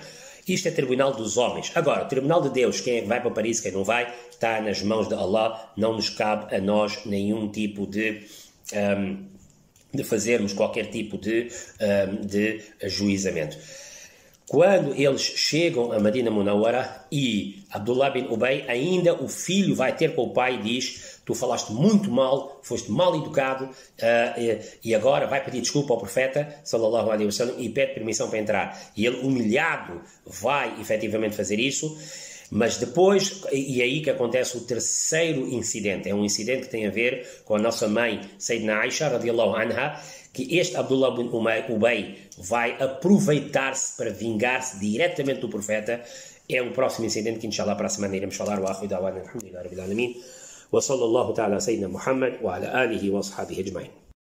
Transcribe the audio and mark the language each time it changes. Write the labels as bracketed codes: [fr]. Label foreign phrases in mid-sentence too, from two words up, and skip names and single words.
[pt] Isto é tribunal dos homens. Agora, o tribunal de Deus, quem vai para Paris, quem não vai, está nas mãos de Allah, não nos cabe a nós nenhum tipo de fazermos qualquer tipo de ajuizamento. Quando eles chegam a Medina Munawwara e Abdullah bin Ubay, ainda o filho vai ter com o pai e diz: tu falaste muito mal, foste mal educado e agora vai pedir desculpa ao profeta [ar] صلى الله عليه وسلم [pt] e pede permissão para entrar. E ele, humilhado, vai efetivamente fazer isso. Mas depois, e aí que acontece o terceiro incidente, é um incidente que tem a ver com a nossa mãe, [ar] سيدنا عائشة رضي الله عنها, [pt] que este Abdullah bin Ubay vai aproveitar-se para vingar-se diretamente do profeta. É o próximo incidente que, inshallah, para a semana iremos falar. [ar] وآخر دعوانا الحمد لله رب العالمين. وصلى الله تعالى سيدنا محمد وعلى آله وأصحابه أجمعين.